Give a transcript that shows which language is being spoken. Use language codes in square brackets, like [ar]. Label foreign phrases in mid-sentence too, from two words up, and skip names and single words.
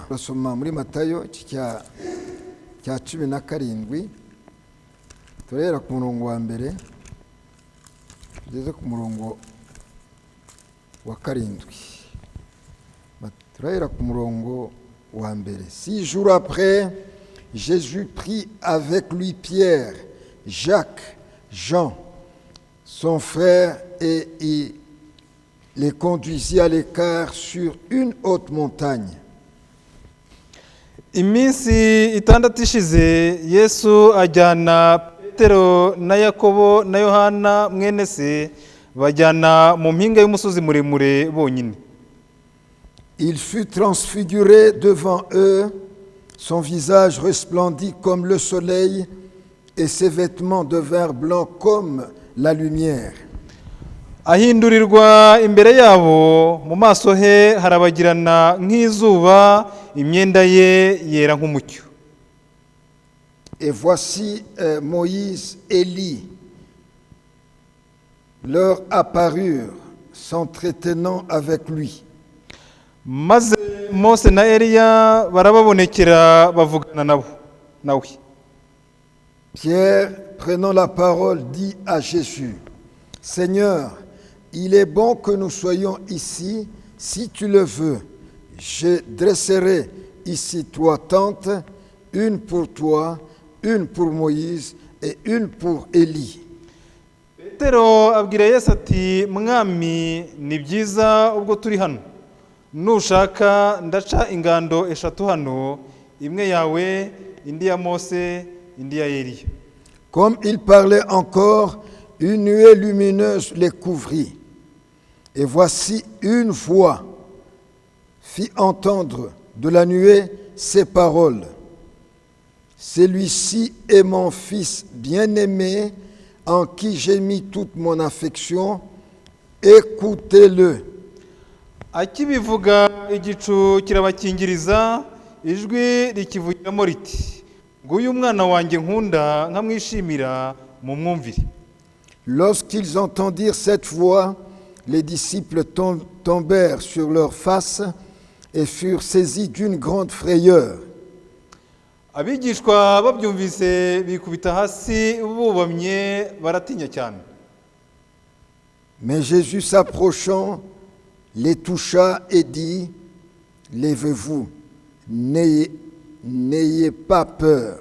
[rw] Turasoma muri Matayo cya 17, turera ku murongo wa mbere tugeze ku murongo wa 7. Turahera ku murongo wa mbere. [fr] 6 jours après, Jésus prit avec lui Pierre, Jacques, Jean, son frère, et il les conduisit à l'écart sur une haute montagne. [rw] Iminsi itandatu ishize Yesu ajyana Petero na Yakobo na Yohana mwene se bajyana mu mpinga y'umusozi muremure bonyine. [fr] Il fut transfiguré devant eux, son visage resplendit comme le soleil et ses vêtements devinrent blancs comme la lumière. [rw] Ahindurirwa imbere yabo, mu maso he harabagirana nk'izuba, imyenda ye yera nk'umucyo. [fr] Et voici Moïse et Élie leur apparurent, s'entretenant avec lui. [rw] Maze Mose na Eliya barababonekera bavugana nawe. [fr] Pierre, prenant la parole, dit à Jésus: Seigneur, il est bon que nous soyons ici. Si tu le veux, je dresserai ici 3 tentes, une pour toi, une pour Moïse et une pour Élie. [rw] Petero abwira Yesu ati, Mwami, ni byiza ubwo turi hano. Nushaka ndaca ingando 3 hano, imwe yawe, indi ya Mose, indi ya Eliya. [fr] Comme il parlait encore, une nuée lumineuse les couvrit. Et voici une voix fit entendre de la nuée ces paroles: Celui-ci est mon fils bien-aimé, en qui j'ai mis toute mon affection. Écoutez-le. [rw] Akibivuga igicu kirabakingiriza, ijwi rikivugiramo riti, nguyu umwana wanjye nkunda nkamwishimira mu mwumvire. [fr] Lorsqu'ils entendirent cette voix, les disciples tombèrent sur leurs faces et furent saisis d'une grande frayeur. [rw] Abigishwa babyumvise bikubita hasi bubamye baratinya cyane. [fr] Mais Jésus s'approchant les toucha et dit: Lèvez-vous, n'ayez pas peur.